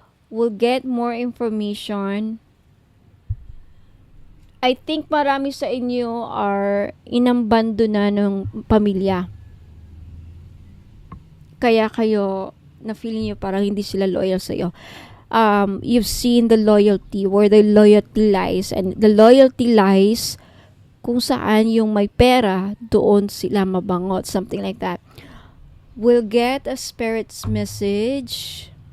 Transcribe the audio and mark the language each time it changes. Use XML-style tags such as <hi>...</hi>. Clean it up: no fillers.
<en>We'll get more information. I think</en> <tl>marami sa inyo are inambando na ng pamilya. Kaya kayo na feeling nyo parang hindi sila loyal sa iyo.</tl> <en>You've seen the loyalty, where the loyalty lies. And the loyalty lies</en> <tl>kung saan yung may pera, doon sila mabangot.</tl> <en>Something like that. We'll get a spirit's message.</en>